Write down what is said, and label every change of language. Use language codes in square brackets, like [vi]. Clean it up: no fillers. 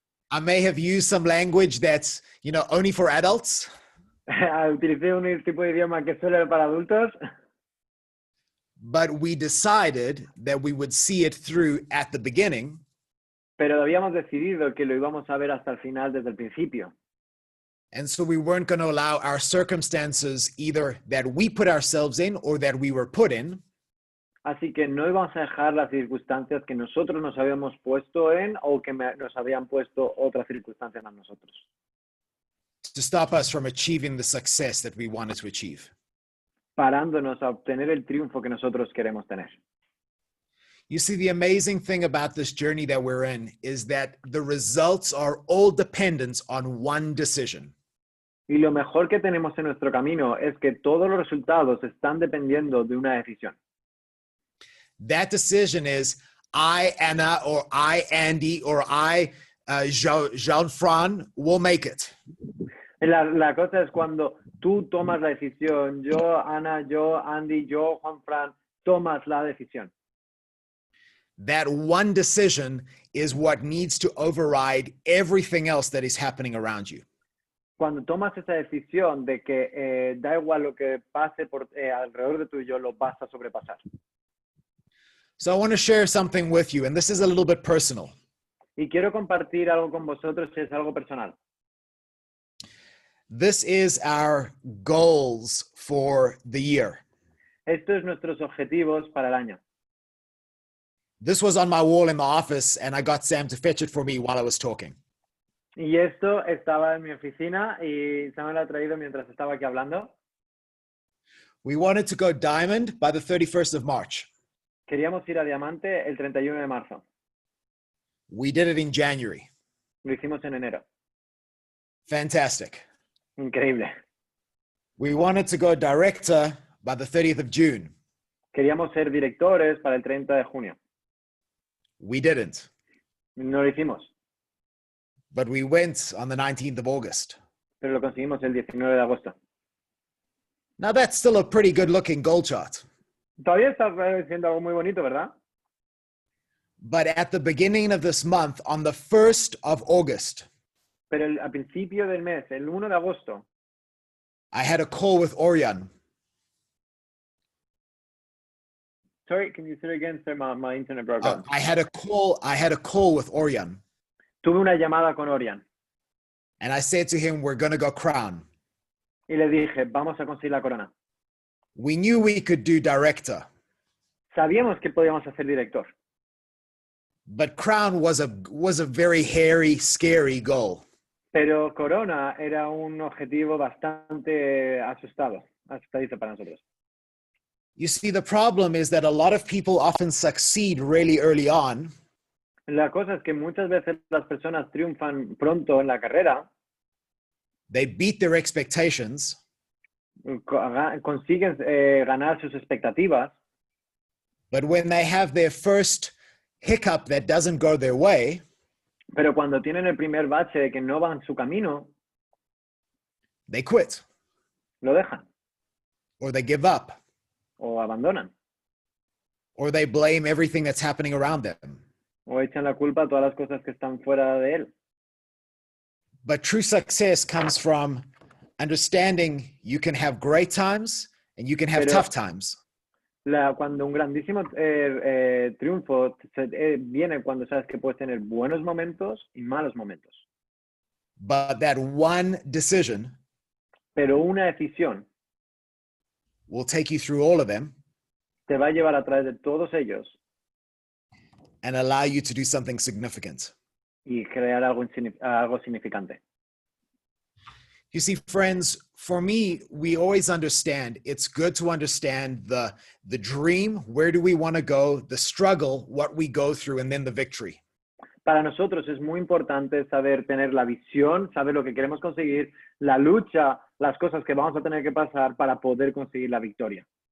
[en] I may have used some language that's, only for adults. [es] Utilicé un tipo de idioma que solo era para adultos. [en] But we decided that we would see it through at the beginning. [es] Pero habíamos decidido que lo íbamos a ver hasta el final, desde el principio. [en] And so we weren't going to allow our circumstances either that we put ourselves in or that we were put in. [es] Así que no íbamos a dejar las circunstancias que nosotros nos habíamos puesto en o que nos habían puesto otras circunstancias a nosotros. [en] To stop us from achieving the success that we wanted to achieve. [es] Parándonos a obtener el triunfo que nosotros queremos tener. [en] You see, the amazing thing about this journey that we're in is that the results are all dependent on one decision. [es] Y lo mejor que tenemos en nuestro camino es que todos los resultados están dependiendo de una decisión. [en] That decision is I, Anna, or I, Andy, or I, Jean-Fran, will make it. [es] La cosa es cuando tú tomas la decisión, yo, Ana, yo, Andy, yo, Juan Fran, tomas la decisión. [en] That one decision is what needs to override everything else that is happening around you. [es] Cuando tomas esa decisión de que da igual lo que pase alrededor de tuyo, lo vas a sobrepasar. [en] So I want to share something with you, and this is a little bit personal. [es] Y quiero compartir algo con vosotros que es algo personal. [en] This is our goals for the year. [es] Esto es nuestros objetivos para el año. [en] This was on my wall in the office, and I got Sam to fetch it for me while I was talking. [es] Y esto estaba en mi oficina y Sam me lo ha traído mientras estaba aquí hablando. [en] We wanted to go diamond by the 31st of March. [es] Queríamos ir a diamante el 31 de marzo. [en] We did it in January. [es] Lo hicimos en enero. [en] Fantastic. [es] Increíble. [en] We wanted to go director by the 30th of June. [es] Queríamos ser directores para el 30 de junio. [en] We didn't, [es] No lo hicimos, [en] but we went on the 19th of August. [es] pero lo conseguimos el 19 de agosto. [en] Now that's still a pretty good looking goal chart. [es] Todavía está siendo algo muy bonito, ¿verdad? [en] But at the beginning of this month, on the 1st of August, [es] Pero a principio del mes, el 1 de agosto, [en] I had a call with Orion. sorry, can you say it again? Sorry, my internet broke up. I had a call with Orion. [es] Tuve una llamada con Orion [en] And I said to him, we're going to go crown. [es] y le dije, vamos a conseguir la corona. [en] We knew we could do director, [es] Sabíamos que podíamos hacer director, [en] but crown was a very hairy, scary goal. [es] pero corona era un objetivo bastante asustadizo para nosotros. [en] You see, the problem is that a lot of people often succeed really early on, [es] La cosa es que muchas veces las personas triunfan pronto en la carrera, [en] they beat their expectations, [es] consiguen ganar sus expectativas, [en] but when they have their first hiccup that doesn't go their way, [es] pero cuando tienen el primer bache de que no van su camino, [en] they quit [es] lo dejan [en] or they give up [es] o abandonan [en] or they blame everything that's happening around them. [es] o echan la culpa a todas las cosas que están fuera de él. [en] But true success comes from understanding you can have great times and you can have tough times. [es] Cuando un grandísimo triunfo viene cuando sabes que puedes tener buenos momentos y malos momentos. [en] But that one decision [es] Pero una decisión [en] will take you through all of them [es] te va a llevar a través de todos ellos [en] and allow you to do something significant. [es] y crear algo significante. [en] You see, friends, for me, we always understand it's good to understand the dream, where do we want to go, the struggle, what we go through, and then the victory. [es] Para nosotros es muy importante saber tener la visión, saber lo que queremos conseguir, la lucha, las cosas que vamos a tener que pasar para poder conseguir la victoria.